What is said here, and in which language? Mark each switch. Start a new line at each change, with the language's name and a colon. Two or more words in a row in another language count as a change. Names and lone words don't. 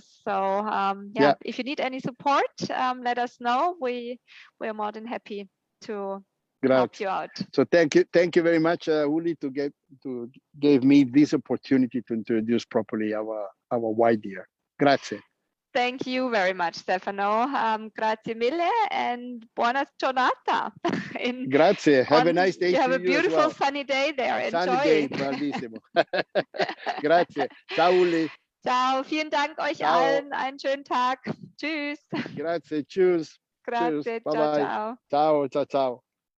English: So if you need any support, let us know. We're more than happy to help you out. So thank you very much, Uli, to give me this opportunity to introduce properly our white deer.
Italian: Grazie.
English: Thank you very much, Stefano.
Italian: Grazie mille and buona giornata. Grazie.
English: Have a nice day. You have to a beautiful well. sunny day there. Enjoy. Sunny day,
Italian: bravissimo. Grazie. Ciao, Uli. Ciao.
German: Vielen Dank euch allen. Einen schönen Tag. Tschüss.
Italian: Grazie. Tschüss. Grazie.
German: Tschüss. Bye
Italian: ciao,
English: bye.
Italian: ciao. Ciao, ciao, ciao.